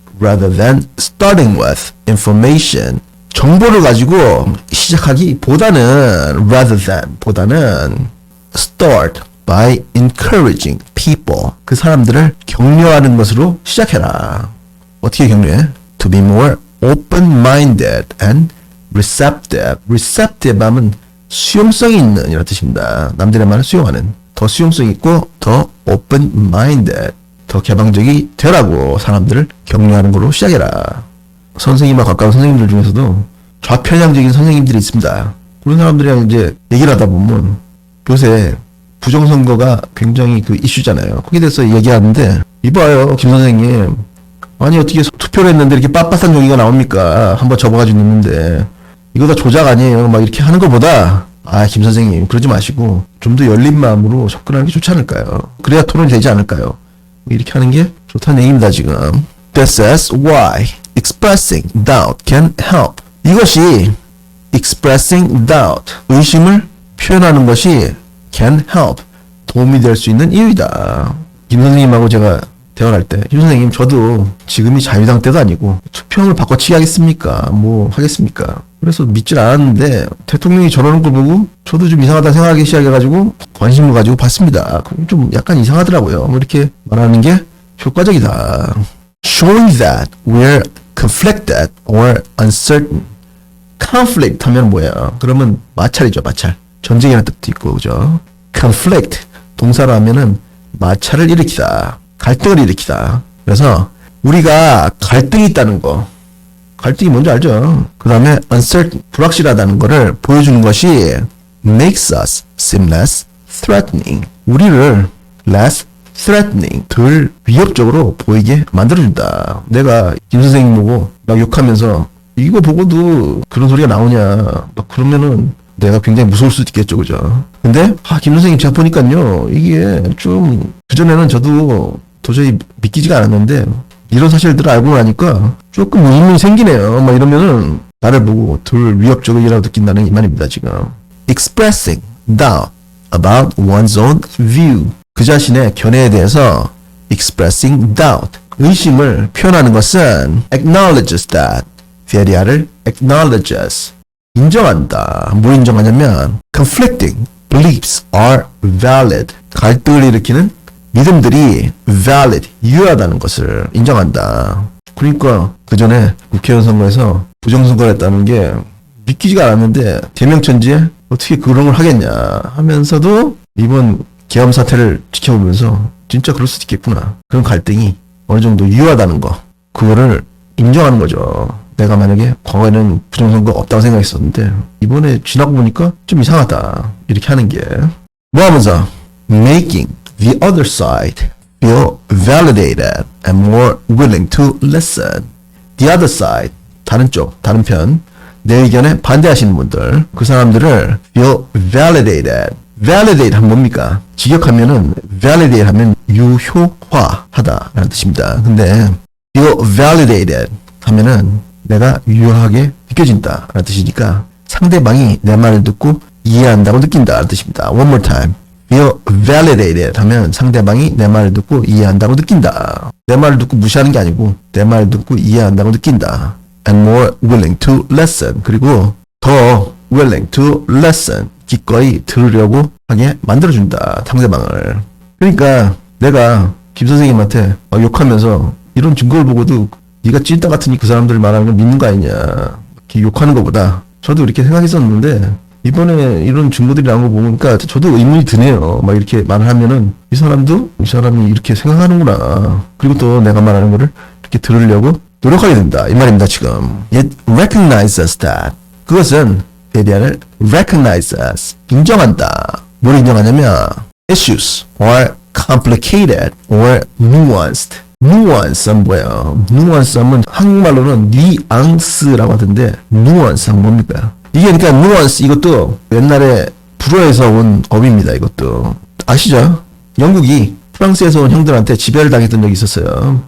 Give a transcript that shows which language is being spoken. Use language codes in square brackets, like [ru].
[en] Rather than starting with information, [ko] 정보를 가지고 시작하기보다는 보다는 [en] start by encouraging people, [ko] 그 사람들을 격려하는 것으로 시작해라. 어떻게 격려해? [en] To be more open-minded and receptive. [ko] receptive 하면 수용성이 있는 이런 뜻입니다. 남들의 말을 수용하는. 더 수용성 있고 더 open-minded, 더 개방적이 되라고 사람들을 격려하는 걸로 시작해라. 선생님과 가까운 선생님들 중에서도 좌편향적인 선생님들이 있습니다. 그런 사람들이랑 이제 얘기를 하다 보면 요새 부정선거가 굉장히 그 이슈잖아요. 거기에 대해서 얘기하는데 이봐요 김 선생님, 아니 어떻게 투표를 했는데 이렇게 빳빳한 종이가 나옵니까? 한번 접어가지고 넣는데 이거 다 조작 아니에요? 막 이렇게 하는 것보다 김 선생님 그러지 마시고 좀 더 열린 마음으로 접근하는 게 좋지 않을까요? 그래야 토론이 되지 않을까요? 이렇게 하는 게 좋다는 얘기입니다 지금. [en] This is why expressing doubt can help. [ko] 이것이 [en] expressing doubt, [ko] 의심을 표현하는 것이 [en] can help, [ko] 도움이 될 수 있는 이유이다. 김 선생님하고 제가 대화를 할 때, 김 선생님 저도 지금이 자유당 때도 아니고 투표용을 바꿔치기 하겠습니까? 뭐 하겠습니까? 그래서 믿질 않았는데 대통령이 저러는 걸 보고 저도 좀 이상하다 생각하기 시작해가지고 관심을 가지고 봤습니다. 좀 약간 이상하더라고요. 뭐 이렇게 말하는 게 효과적이다. [en] Showing that we're conflicted or uncertain. [ko] conflict 하면 뭐예요? 그러면 마찰이죠, 마찰. 전쟁이라는 뜻도 있고, 그죠? conflict 동사로 하면은 마찰을 일으키다, 갈등을 일으키다. 그래서 우리가 갈등이 있다는 거, 갈등이 뭔지 알죠? 그 다음에 uncertain, 불확실하다는 거를 보여주는 것이 [en] makes us seem less threatening, [ko] 우리를 [en] less threatening, [ko] 덜 위협적으로 보이게 만들어준다. 내가 김 선생님 보고 막 욕하면서 이거 보고도 그런 소리가 나오냐 막 그러면은 내가 굉장히 무서울 수도 있겠죠, 그죠? 근데 김 선생님 제가 보니까요 이게 좀 그전에는 저도 도저히 믿기지가 않았는데 이런 사실들을 알고 나니까 조금 의문이 생기네요. 막 이러면은 나를 보고 덜 위협적이라고 느낀다는 이 말입니다 지금. [en] Expressing doubt about one's own view, [ko] 그 자신의 견해에 대해서 [en] expressing doubt, [ko] 의심을 표현하는 것은 [en] acknowledges that, theoria를 acknowledges, [ko] 인정한다. 뭘 인정하냐면 [en] conflicting beliefs are valid. [ko] 갈등을 일으키는 믿음들이 valid, 유효하다는 것을 인정한다. 그러니까 그 전에 국회의원 선거에서 부정선거를 했다는 게 믿기지가 않았는데 대명천지에 어떻게 그런 걸 하겠냐 하면서도 이번 계엄 사태를 지켜보면서 진짜 그럴 수도 있겠구나. 그런 갈등이 어느 정도 유효하다는 거. 그거를 인정하는 거죠. 내가 만약에 과거에는 부정선거 없다고 생각했었는데 이번에 지나고 보니까 좀 이상하다. 이렇게 하는 게 뭐 하면서 [en] making the other side feel validated and more willing to listen. The other side, [ko] 다른 쪽, 다른 편, 내 의견에 반대하시는 분들, 그 사람들을 [en] feel validated. [ko] validate 하면 뭡니까? 직역하면은 validate 하면 유효화하다라는 뜻입니다. 근데 [en] feel validated [ko] 하면은 내가 유효하게 느껴진다라는 뜻이니까 상대방이 내 말을 듣고 이해한다고 느낀다라는 뜻입니다. [en] One more time. feel validated [ko] 하면 상대방이 내 말을 듣고 이해한다고 느낀다. 내 말을 듣고 무시하는 게 아니고 내 말을 듣고 이해한다고 느낀다. [en] And more willing to listen. [ko] 그리고 더 [en] willing to listen. [ko] 기꺼이 들으려고 하게 만들어준다. 상대방을. 그러니까 내가 김 선생님한테 욕하면서 이런 증거를 보고도 네가 찐따 같으니 그 사람들 말하는 걸 믿는 거 아니냐. 이렇게 욕하는 것보다 저도 이렇게 생각했었는데 이번에 이런 증거들이 나온 거 보니까 저도 의문이 드네요. 막 이렇게 말을 하면은 이 사람이 이렇게 생각하는구나. 그리고 또 내가 말하는 거를 이렇게 들으려고 노력하게 된다. 이 말입니다, 지금. [en] It recognizes that. [ko] 그것은 대리안을 recognizes. 인정한다. 뭘 인정하냐면 [en] issues are complicated or nuanced. [ko] nuance는 뭐예요? nuance는 한국말로는 뉘앙스라고 하던데 nuance는 뭡니까? 이게 그러니까 nuance 이것도 옛날에 불어에서 온 어휘입니다. 이것도 아시죠? 영국이 프랑스에서 온 형들한테 지배를 당했던 적이 있었어요.